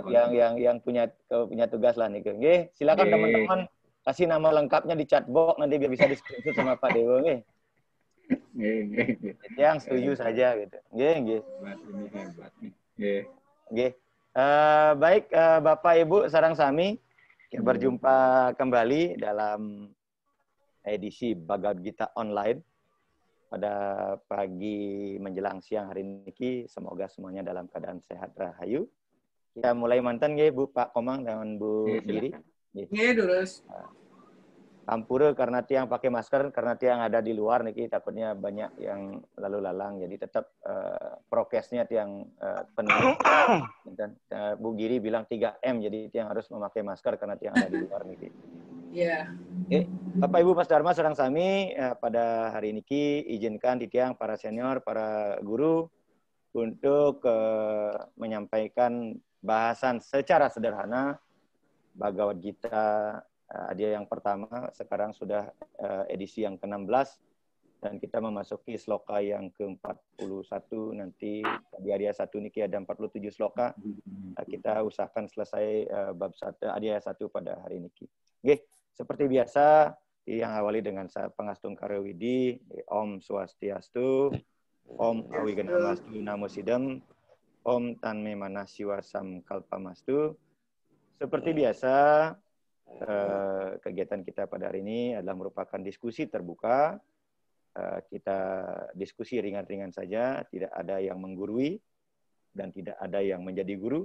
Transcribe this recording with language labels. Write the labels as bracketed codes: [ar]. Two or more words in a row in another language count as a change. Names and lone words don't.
[id] yang punya tugas lah nih. Nggih, silakan teman-teman kasih nama lengkapnya di chatbox nanti biar bisa di-screenshot sama Pak Dewo nggih. Yang setuju saja gitu. Nggih. Ini hebat nih. Nggih. Baik Bapak Ibu [ban] sareng sami, [id] kita berjumpa kembali dalam edisi Bhagavad Gita online pada pagi menjelang siang hari ini. Semoga semuanya dalam keadaan sehat rahayu. Kita mulai mantan nggih Bu Pak Komang dan Bu Giri. Nggih, terus. Hampura karena tiang pakai masker, karena tiang ada di luar niki takutnya banyak yang lalu lalang, jadi tetap prokesnya tiang penuh. Dan Bu Giri bilang 3M, jadi tiang harus memakai masker karena tiang ada di luar niki. Iya. Bapak Ibu Mas Dharma [ban] sareng sami, [id] pada hari ini izinkan tiang para senior, para guru untuk menyampaikan bahasan secara sederhana Bhagavad Gita dia yang pertama, sekarang sudah edisi yang ke-16 dan kita memasuki sloka yang ke-41, nanti di Adya 1 niki ada 47 sloka. Kita usahakan selesai bab 1 Adya 1 pada hari ini. Oke, seperti biasa yang awali dengan [ban] Pangastung Karyawidi, [sa] Om Swastiastu, Om Awiganamastu Namo Sidam, Om Tanme Mana Siwa Samkalpamastu. [id] Seperti biasa, kegiatan kita pada hari ini adalah merupakan diskusi terbuka. Kita diskusi ringan-ringan saja, tidak ada yang menggurui dan tidak ada yang menjadi guru.